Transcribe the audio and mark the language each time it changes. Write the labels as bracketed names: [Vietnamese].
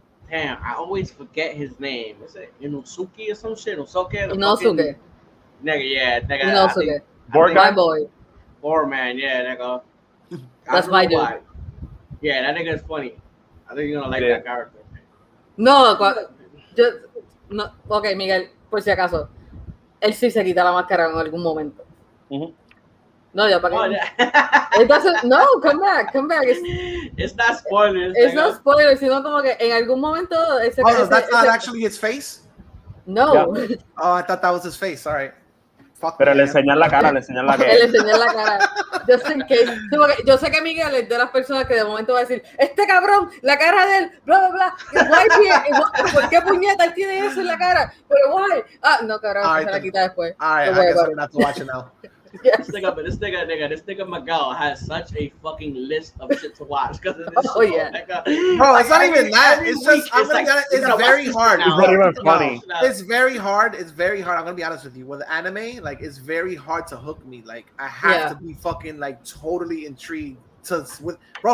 [English] Damn, I always forget his name. Is it Inosuke or some shit? Inosuke. Nigga. Inosuke. My boy. Boreman, nigga. That's my dude. Yeah, that nigga is funny. I think you're gonna like that character. [Spanish] No, ok, Miguel, por si acaso, él sí se quita la máscara en algún momento. No, ya para qué. No, [English] come back. It's not spoilers. It's not spoilers, [Spanish] sino como que en algún momento. [English] That's not actually his face? No. Yeah. Oh, I thought that was his face. All right. Fuck [Spanish] Pero [English] me, [Spanish] le enseñan la cara, Él le enseñan la cara. Yo sé que Miguel es de las personas que de momento va a decir, este cabrón, la cara de él, bla, bla, bla. ¿Por qué puñeta él tiene eso en la cara? Pero guay. No, cabrón, se la quita después. [English] I guess I'm not to watch it now. Yes. This nigga Miguel has such a fucking list of shit to watch because of this show. Yeah. Bro, it's not even that. It's just it's very hard. It's not even funny. It's very hard. I'm gonna be honest with you. With anime, like it's very hard to hook me. Like I have to be fucking like totally intrigued with bro.